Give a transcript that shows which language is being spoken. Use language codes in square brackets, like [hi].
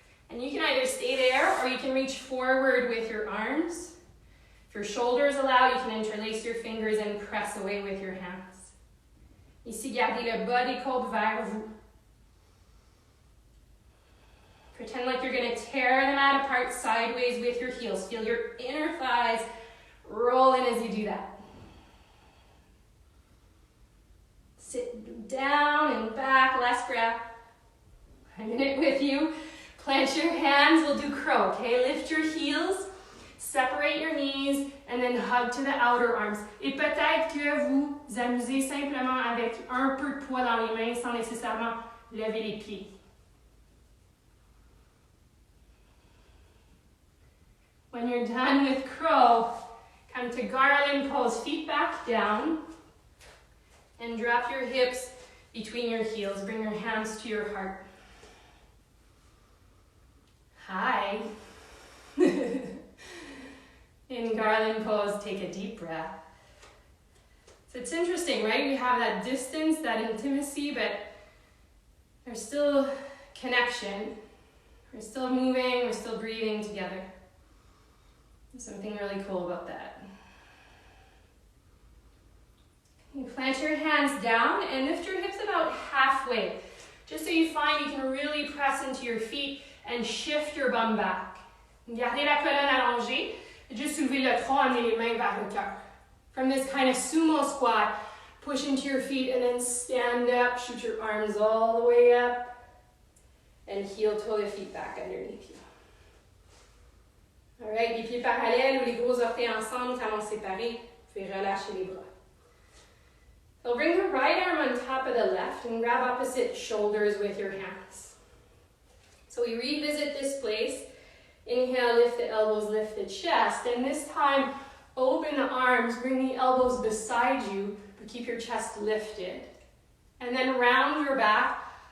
[en] And you can either stay there or you can reach forward with your arms. If your shoulders allow, you can interlace your fingers and press away with your hands. [fr] Ici, gardez le bas des côtes vers vous. [en] Pretend like you're going to tear the mat apart sideways with your heels. Feel your inner thighs roll in as you do that. Sit down and back, last breath. I'm in it with you. Plant your hands, we'll do crow, okay? Lift your heels, separate your knees, and then hug to the outer arms. [fr] Et peut-être que vous amusez simplement avec un peu de poids dans les mains sans nécessairement lever les pieds. [en] When you're done with crow, come to garland pose, feet back down, and drop your hips between your heels. Bring your hands to your heart. Hi. In garland pose, take a deep breath. So it's interesting, right? We have that distance, that intimacy, but there's still connection. We're still moving, we're still breathing together. There's something really cool about that. You plant your hands down and lift your hips about halfway, just so you find you can really press into your feet and shift your bum back. [fr] Gardez la colonne allongée, juste soulever le tronc, amener les mains vers le cœur. [en] From this kind of sumo squat, push into your feet and then stand up, shoot your arms all the way up, and heel-toe the feet back underneath you. All right, [fr] les pieds parallèles ou les gros orteils ensemble, talons séparés. Vous pouvez relâcher les bras. [en] So bring the right arm on top of the left and grab opposite shoulders with your hands. So we revisit this place. Inhale, lift the elbows, lift the chest. And this time, open the arms, bring the elbows beside you, but keep your chest lifted. And then round your back,